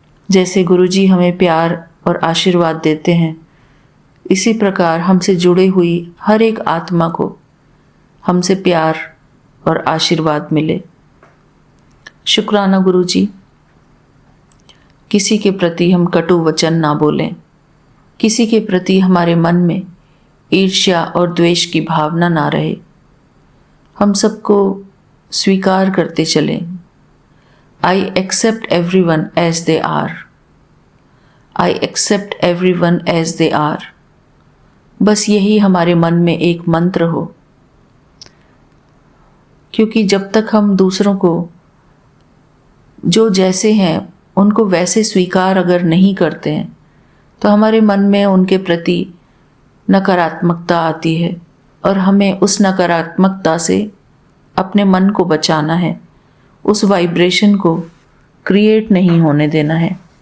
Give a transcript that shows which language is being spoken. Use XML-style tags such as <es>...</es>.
<hi>जैसे गुरुजी हमें प्यार और आशीर्वाद देते हैं, इसी प्रकार हमसे जुड़ी हुई हर एक आत्मा को हमसे प्यार और आशीर्वाद मिले। शुक्राना गुरुजी। किसी के प्रति हम कटु वचन ना बोलें, किसी के प्रति हमारे मन में ईर्ष्या और द्वेष की भावना ना रहे। हम सबको स्वीकार करते चलें,</hi> <en>I accept everyone as they are. I accept everyone as they are.</en> <hi>बस यही हमारे मन में एक मंत्र हो, क्योंकि जब तक हम दूसरों को जो जैसे हैं उनको वैसे स्वीकार अगर नहीं करते हैं तो हमारे मन में उनके प्रति नकारात्मकता आती है, और हमें उस नकारात्मकता से अपने मन को बचाना है, उस वाइब्रेशन को क्रिएट नहीं होने देना है।</hi>